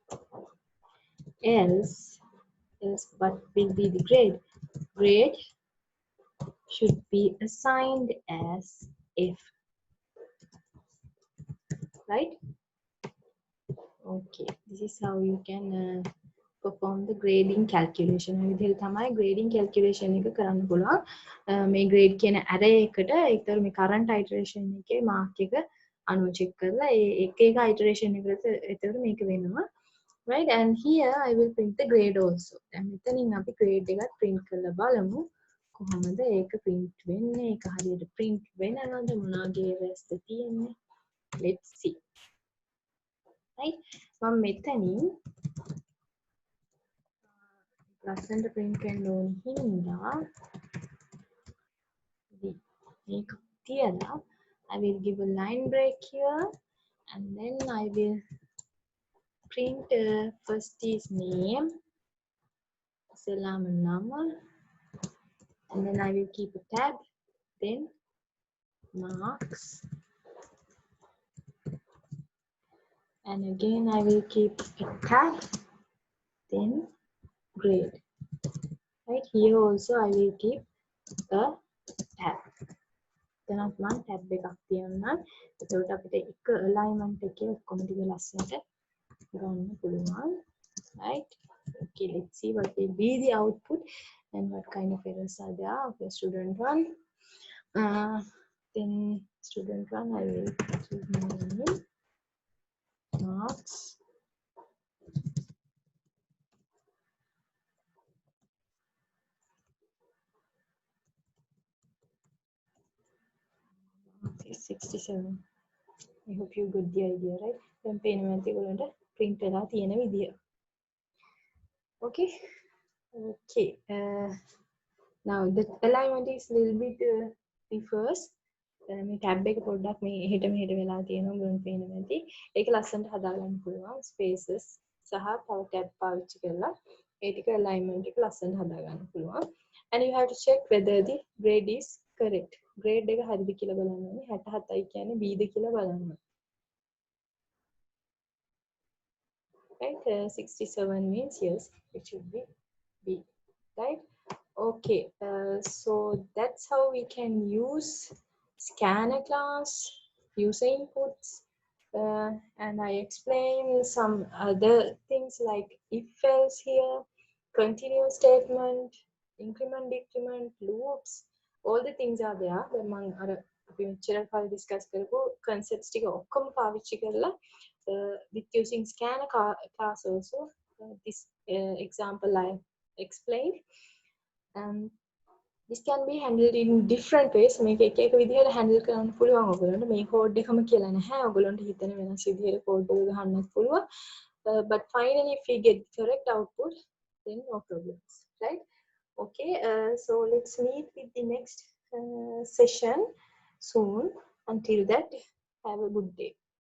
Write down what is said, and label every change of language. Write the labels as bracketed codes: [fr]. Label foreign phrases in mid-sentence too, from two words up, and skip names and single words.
[en] Else what will be the grade? Grade should be assigned as F, right? Okay, this is how you can perform the grading calculation. [si] විදිහට තමයි [en] grading calculation [si] එක කරන්න පුළුවන්. මේ grade කියන array එකට ඒතර මේ [en] current iteration [si] එකේ mark එක අනුව check කරලා ඒ එක එක iteration එකට ඒතර මේක වෙනවා. [en] right? And here I will print the grade also. [si] දැන් මෙතනින් අපි grade එකත් print කරලා බලමු කොහොමද ඒක print වෙන්නේ, ඒක හරියට print වෙනවද, මොනවාගේ errors ද තියෙන්නේ. [en] Let's see. right? [si] මම මෙතනින් ලස්සනට print වෙන්න ඕන හින්දා මේක තියලා [en] I will give a line break here and then I will print first is name, Salam Nama, and then I will keep a tab, then marks, and again I will keep a tab, then grade. Right here also I will keep a tab. [si] එතනත් මම tab එකක් තියන්නම්. එතකොට අපිට එක alignment එකේ ඔක්කොම ටික ලස්සනට ගන්න පුළුවන්. [en] Right? Okay, let's see what will be the output and what kind of errors are there. Okay, student 1. Then student 1 I will give my name, marks, okay, 67. I hope you got the idea, right? [si] Then පේනවා ඒගොල්ලන්ට print වෙලා තියෙන විදිය. [en] Okay. Okay. Now the alignment is a little bit reverse. [si] මේ tab එක පොඩ්ඩක් මේ එහෙට මෙහෙට වෙලා තියෙනවා බලන්න පේනවා ඇති. ඒක ලස්සනට හදාගන්න පුළුවන් spaces සහ තව tab පාවිච්චි කරලා ඒ ටික alignment එක ලස්සනට හදාගන්න පුළුවන්. [en] And you have to check whether the grade is correct. [si] grade එක හරිද කියලා බලන්න ඕනේ. 67යි කියන්නේ B ද කියලා බලන්න. [en] Right? 67 means yes, it should be B. Right? Okay, so that's how we can use scanner class, user inputs, and I explain some other things like if else here, continuous statement, increment, decrement, loops, all the things are there. Among other [si] අපි මෙච්චර කාලේ discuss කරපු concepts ටික ඔක්කොම පාවිච්චි කරලා [en] with using scanner class also this example I explained. This can be handled in different ways. [si] මේක එක එක විදිහට handle කරන්න පුළුවන් ඔයගොල්ලන්ට. මේ code එකම කියලා නැහැ. ඔයගොල්ලන්ට හිතන වෙනස් විදිහට code එක ගහන්නත් පුළුවන්. [en] But finally if we get correct output then no problems, right? Okay, so let's meet with the next session soon. Until that, have a good day.